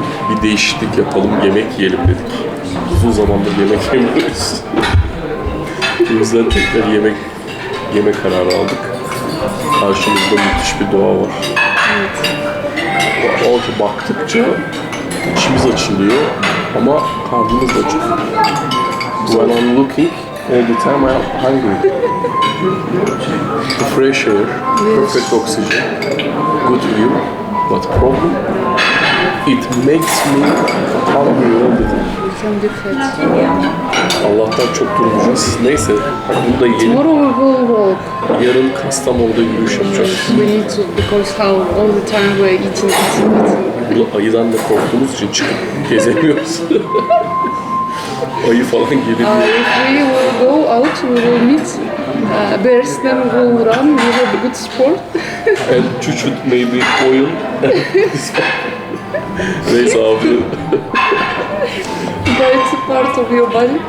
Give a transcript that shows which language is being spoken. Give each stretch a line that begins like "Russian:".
Turkish: Bir değişiklik yapalım, yemek yiyelim dedik. Uzun zamandır yemek yemiyoruz. O yüzden tekrar yemek kararı aldık. Karşımızda müthiş bir doğa var. Evet. Orada baktıkça içimiz açılıyor ama karnımız da açılıyor.
English: When I'm looking all the time I'm hungry. The fresh air, perfect oxygen, good view, but problem it makes me hungry all the time. Some different.
Turkish: Allah'tan çok durmayacağız. Neyse, bunu da yiyelim.
English: Tomorrow we will walk.
Turkish: Yarın Kastamonu'da yürüyüş yapacağız.
English: We need to, because how all the time we're eating.
Turkish: Burada ayıdan da korktuğumuz için çıkıp gezemiyoruz. Ayı falan gelebilir.
English: If we will go out, we will meet bears, then we will run. We have a good sport. And çuçut maybe oil.
Turkish: Neyse afiyet.
English: But it's a part of your body.